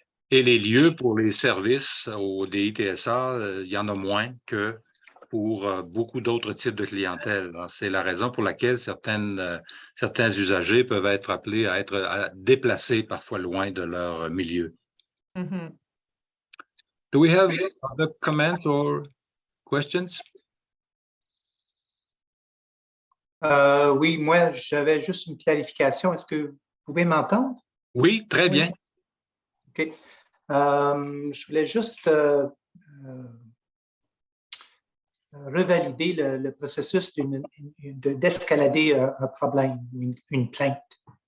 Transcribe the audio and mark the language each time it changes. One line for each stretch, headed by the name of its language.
French: Et les lieux pour les services au DITSA, il y en a moins que pour beaucoup d'autres types de clientèle. C'est la raison pour laquelle certains usagers peuvent être appelés à être déplacés parfois loin de leur milieu. Mm-hmm.
English: Do we have other comments or questions?
French: Oui, moi, j'avais juste une clarification. Est-ce que vous pouvez m'entendre? Oui, très bien. OK. Je voulais juste revalider le processus d'escalader un problème, une plainte.